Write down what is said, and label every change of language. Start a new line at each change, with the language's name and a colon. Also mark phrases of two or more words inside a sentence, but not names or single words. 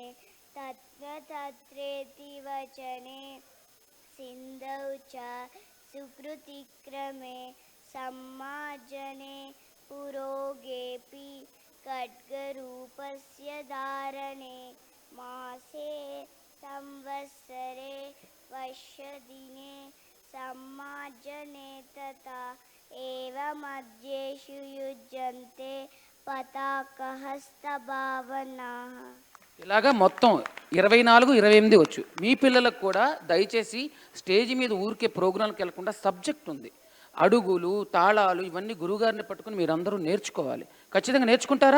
Sanskrit: तत्र तत्रेति वचने सिन्धौ च सुकृतिक्रमे सम्मार्जने पुरोगेऽपि खड्गरूपस्य धारणे मासे संवत्सरे वर्षदिने सम्मार्जने तथा एव मध्येषु युज्यन्ते పతాకహస్తభావనాః.
Telugu: ఇలాగా మొత్తం 24, 28 వచ్చు. మీ పిల్లలకు కూడా దయచేసి స్టేజ్ మీద ఊరికే ప్రోగ్రాంకి వెళ్లకుండా సబ్జెక్ట్ ఉంది, అడుగులు తాళాలు ఇవన్నీ గురువుగారిని పట్టుకుని మీరందరూ నేర్చుకోవాలి. ఖచ్చితంగా నేర్చుకుంటారా?